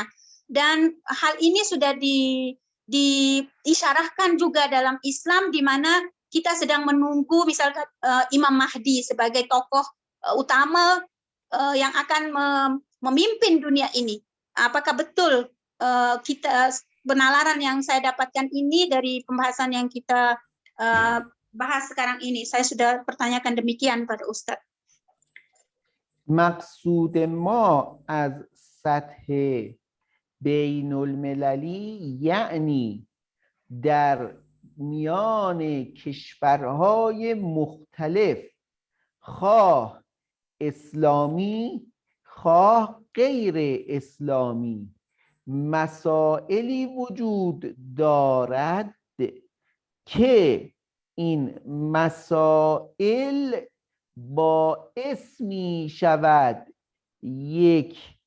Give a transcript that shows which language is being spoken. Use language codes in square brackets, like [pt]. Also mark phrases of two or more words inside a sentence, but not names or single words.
[ms] Dan hal ini sudah diisyarahkan juga dalam Islam, di mana kita sedang menunggu misalkan Imam Mahdi sebagai tokoh utama yang akan memimpin dunia ini. Apakah betul kita penalaran yang saya dapatkan ini dari pembahasan yang kita bahas sekarang ini? Saya sudah pertanyakan demikian pada Ustadz. [fa] مقصود ما از سطح بین المللی یعنی در میان کشورهای مختلف، خواه اسلامی خواه غیر اسلامی، مسائلی وجود دارد که این مسائل باعث می شود یک